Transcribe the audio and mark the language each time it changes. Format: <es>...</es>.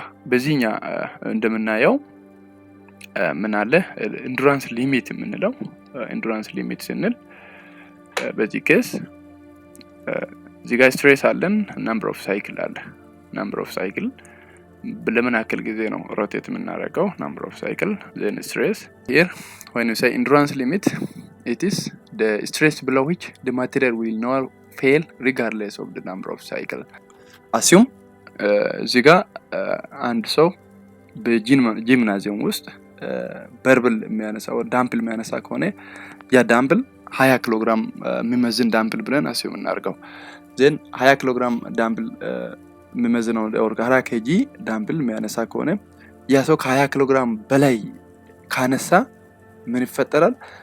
<am>በዚህኛ እንደምናየው ምን አለ ኢንዱራንስ ሊሚት የምንለው ኢንዱራንስ ሊሚት ስንል በዚህ ኬስ እዚህ ጋር ስትሬስ አለን፣ ነምበር ኦፍ ሳይክል አለ። ነምበር ኦፍ ሳይክል ለምን ያክል ጊዜ ነው ሮቴት የምናደርገው?</am> <en>ነምበር ኦፍ ሳይክል then stress. Here when you say endurance limit, it is the stress below which the material will not fail regardless of the number of cycle.</en> <am>assume እዚህ ጋር አንድ ሰው በጂምናዚየም ውስጥ በርብል የሚያነሳ ወይ ዳምፕል የሚያነሳ ከሆነ ያ ዳምፕል 20 ኪሎ ግራም የሚመዝን ዳምፕል ብለን አስዩም እናድርገው። ዘን 20 ኪሎ ግራም ዳምፕል የሚመዝነው or 20 ኬጂ ዳምፕል የሚያነሳ ከሆነ ያ ሰው ከ20 ኪሎ ግራም በላይ ካነሳ ምን ይፈጠራል?</am>